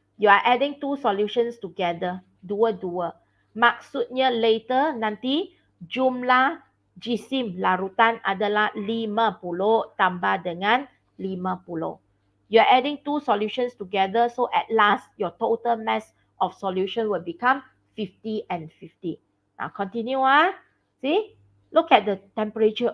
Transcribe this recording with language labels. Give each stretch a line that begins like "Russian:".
English: You are adding two solutions together.
Malay: Dua-dua. Maksudnya later nanti jumlah jisim larutan adalah 50 tambah dengan 50.
English: You're adding two solutions together, so at last your total mass of solution will become 50 and 50. Now continue. See? Look at the temperature.